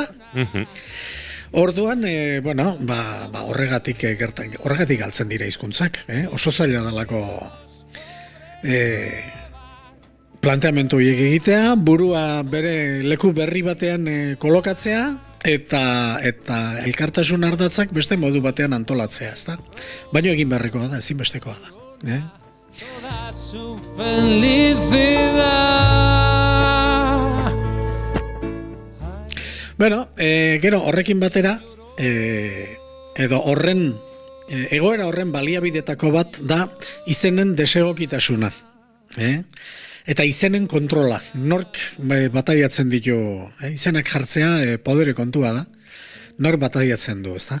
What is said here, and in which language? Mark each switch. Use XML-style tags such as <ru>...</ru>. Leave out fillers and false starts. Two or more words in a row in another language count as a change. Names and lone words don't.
<eu>Orduan, horregatik galtzen dira hizkuntzak, oso zaila dalako planteamendu horiek egitea, burua bere leku berri batean kolokatzea, eta elkartasun ardatzak beste modu batean antolatzea, ezta? Baina egin beharrekoa da, ezinbestekoa da.</eu> <es>Toda su felicidad.</es> <eu>Gero horrekin batera, edo egoera horren baliabidetako bat da izenen desegokitasuna. Eta izenen kontrola, nork bataiatzen ditu, izenak jartzea podere kontua da, nork bataiatzen du, ezta?</eu>